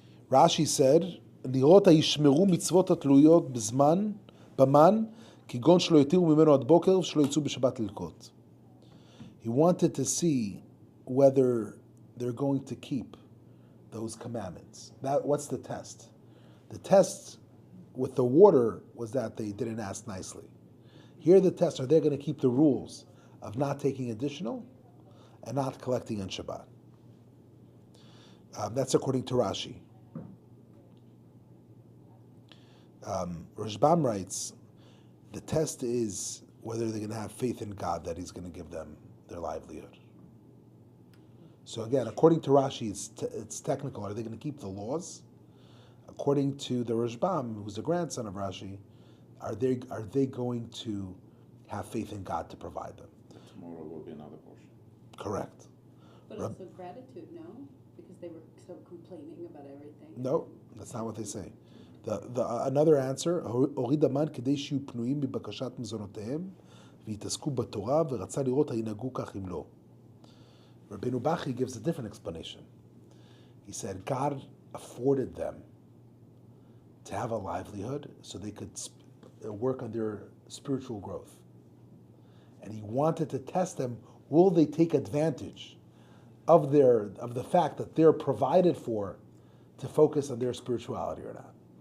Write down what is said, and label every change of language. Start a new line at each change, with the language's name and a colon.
English: Rashi said,
Hebrew: "לראות הישמרו מצוות התלויות במן, כגון שלא יתירו ממנו עד בוקר ושלא יצאו בשבת ללקוט."
English: He wanted to see whether they're going to keep those commandments. What's the test? The test with the water was that they didn't ask nicely. Here the test, are they going to keep the rules of not taking additional and not collecting on Shabbat? That's according to Rashi. Rashbam writes, the test is whether they're going to have faith in God that He's going to give them their livelihood. So again, according to Rashi, it's technical. Are they going to keep the laws? According to the Rashbam, who's the grandson of Rashi, are they going to have faith in God to provide them? Tomorrow will be another portion. Correct. But also gratitude, no? Because they were so complaining about everything. No, that's not what they say. Another answer,
Hebrew: הוריד המן כדי שיהיו פנויים מבקשת מזונותיהם ויתעסקו בתורה ורצה לראות הינהגו כך אם לא.
English: Rabbeinu Bachi gives a different explanation. He said God afforded them to have a livelihood so they could work on their spiritual growth. And He wanted to test them, will they take advantage of the fact that they're provided for to focus on their spirituality or not?